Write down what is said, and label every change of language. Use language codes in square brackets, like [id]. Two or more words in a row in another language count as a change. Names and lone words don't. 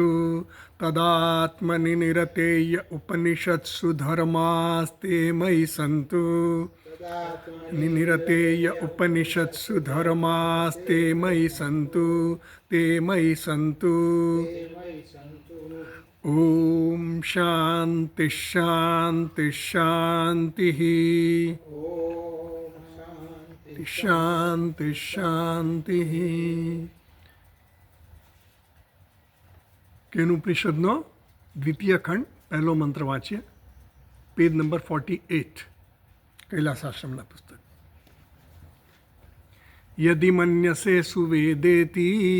[sa] तदात्मनि निरतेय उपनिषत्सु धर्मास्ते मयि सन्तु निरतेय उपनिषत्सु धर्मास्ते मयि सन्तु ते मयि सन्तु। ॐ शान्ति शान्ति शान्तिः। शान्ति शान्तिः। [gu] કેનુપનિષદનો દ્વિતીય ખંડ પહેલો મંત્ર વાંચીએ, પેજ નંબર 48, કૈલાસાશ્રમના પુસ્તક. [sa] यदि मन्यसे सुवेदेति.